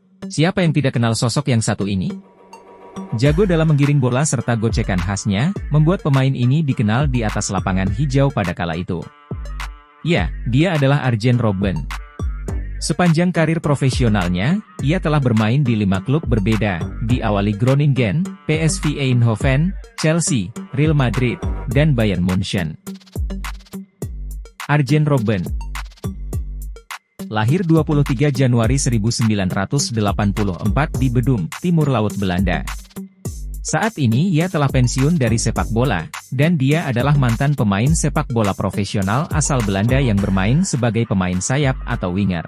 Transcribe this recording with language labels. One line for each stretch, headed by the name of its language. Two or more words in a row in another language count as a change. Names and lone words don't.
Indonesian: Siapa yang tidak kenal sosok yang satu ini? Jago dalam menggiring bola serta gocekan khasnya, membuat pemain ini dikenal di atas lapangan hijau pada kala itu. Ya, dia adalah Arjen Robben. Sepanjang karir profesionalnya, ia telah bermain di 5 klub berbeda, diawali Groningen, PSV Eindhoven, Chelsea, Real Madrid, dan Bayern Munchen. Arjen Robben lahir 23 Januari 1984 di Bedum, Timur Laut Belanda. Saat ini ia telah pensiun dari sepak bola, dan dia adalah mantan pemain sepak bola profesional asal Belanda yang bermain sebagai pemain sayap atau winger.